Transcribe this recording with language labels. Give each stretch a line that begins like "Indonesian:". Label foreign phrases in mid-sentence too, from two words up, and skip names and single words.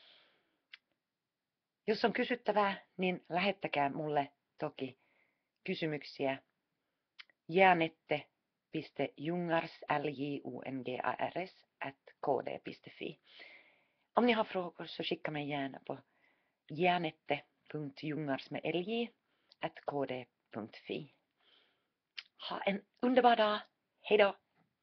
Finnish: Jos on kysyttävää, niin lähettäkää mulle toki kysymyksiä janette.jungars@kd.fi.
Swedish: Om ni har frågor så skicka mig gärna på janette.jungars@kd.fi. Ha en underbar dag. Hej då!